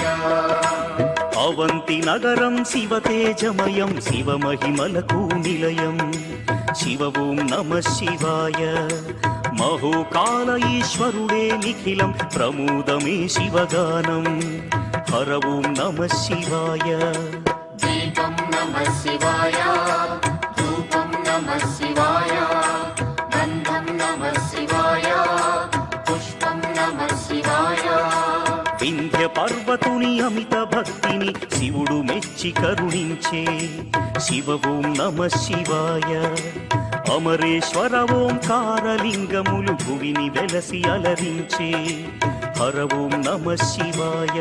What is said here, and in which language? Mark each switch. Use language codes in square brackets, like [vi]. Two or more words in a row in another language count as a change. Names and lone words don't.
[te] అవంతి నగరం శివతేజమయం శివమహిమలకు నిలయం శివ [sa] ఓం నమః శివాయ [te] మహోకాల ఈశ్వరుడే నిఖిలం ప్రమోదమే శివగానం హర [sa] ఓం నమః శివాయ दीपं नमः शिवाय धूपं नमः शिवाय गन्धं नमः शिवाय पुष्पं नमः शिवाय [te] వింధ్య పర్వతుని అమిత భక్తిని శివుడు మెచ్చి కరుణించే శివ [sa] ఓం నమః శివాయ [te] అమరేశ్వర ఓంకారలింగములు భువిని వెలసి అలరించే హర [sa] ఓం నమః శివాయ